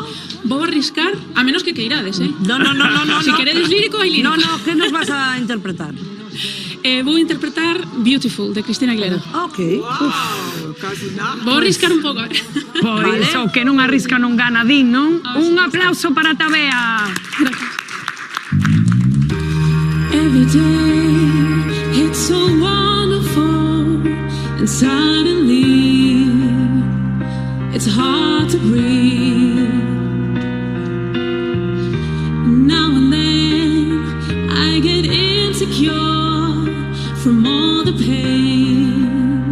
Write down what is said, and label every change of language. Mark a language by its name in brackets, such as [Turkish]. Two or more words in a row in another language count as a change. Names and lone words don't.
[Galician] Vou arriscar, a menos que queirades, eh? No. Si queredes lírico, hai lírico. No, que nos vas a interpretar? Vou interpretar Beautiful, de Cristina Aguilera. Ok. Vou arriscar un pouco, Pois, o que non arrisca non gana, din, non? Un aplauso para Tabea. [English] Every day it's so wonderful, and suddenly it's hard to breathe. Now and then I get insecure from all the pain.